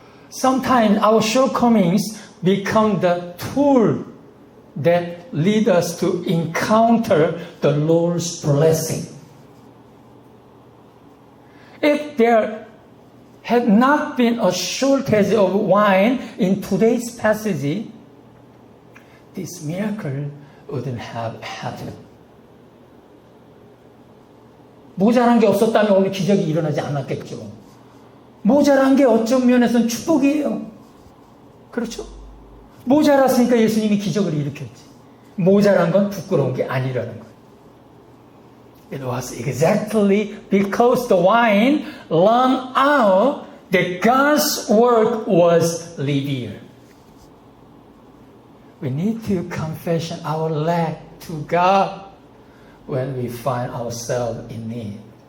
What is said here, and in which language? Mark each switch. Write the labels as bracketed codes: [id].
[en] Sometimes our shortcomings become the tool that lead us to encounter the Lord's blessing. If there had not been a shortage of wine in today's passage, this miracle wouldn't have happened. [ko] 모자란 게 없었다면 오늘 기적이 일어나지 않았겠죠. 모자란 게 어떤 면에서는 축복이에요. 그렇죠? 모자랐으니까 예수님이 기적을 일으켰지. 모자란 건 부끄러운 게 아니라는 거예요. [en] It was exactly because the wine ran out that God's work was revealed. We need to confess our lack to God when we find ourselves in need.